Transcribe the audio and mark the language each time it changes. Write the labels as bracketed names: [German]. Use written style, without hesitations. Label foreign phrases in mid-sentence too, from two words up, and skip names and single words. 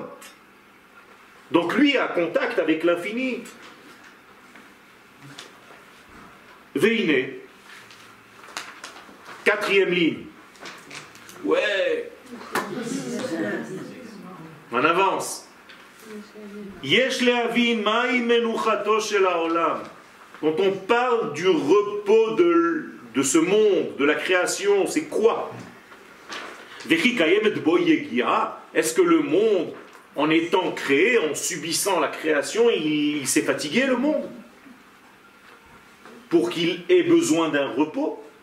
[French] Donc lui a contact avec l'infini. Veine. 4e ligne. Ouais. On avance. [Hebrew] יש להבין מאי מנוחתו של העולם. [French] Quand on parle du repos de ce monde, de la création, c'est quoi? Est-ce que le monde, en étant créé, en subissant la création, il s'est fatigué, le monde? Pour qu'il ait besoin d'un repos?